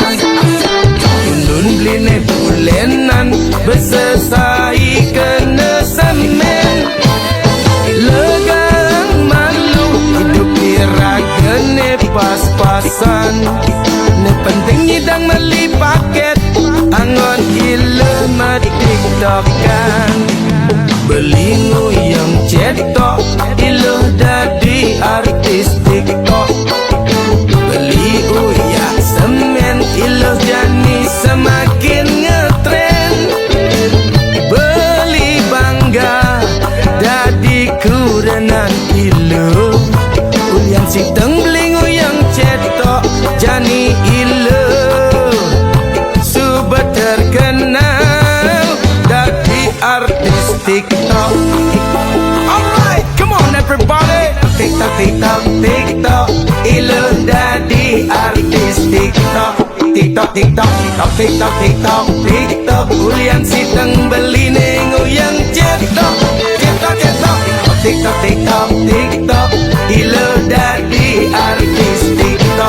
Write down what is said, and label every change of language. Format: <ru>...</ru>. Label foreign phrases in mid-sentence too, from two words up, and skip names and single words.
<ban>Undun bline bulenan besesai kena semen. Legang malu hidup diragene pas-pasan. Ne penting nyidang meli paket angon ilu metiktokan. Beli ngoyang cetok ilu dadi artis TikTok. Beli uyak semen ilu jani semakin ngetren. Beli bangga dadi kurenan ilu. Ulian siteng beli ngoyang cetok jani ilu subat terkenal dadi artis TikTok.</ban> <en>Alright, come on everybody.</en> <ban>TikTok, TikTok, TikTok ilu dadi artis TikTok. TikTok, TikTok, TikTok, TikTok, TikTok, TikTok ulian siteng beli ngoyang cetok. Cetok, cetok, TikTok, TikTok, TikTok ilu dadi artis TikTok.</ban>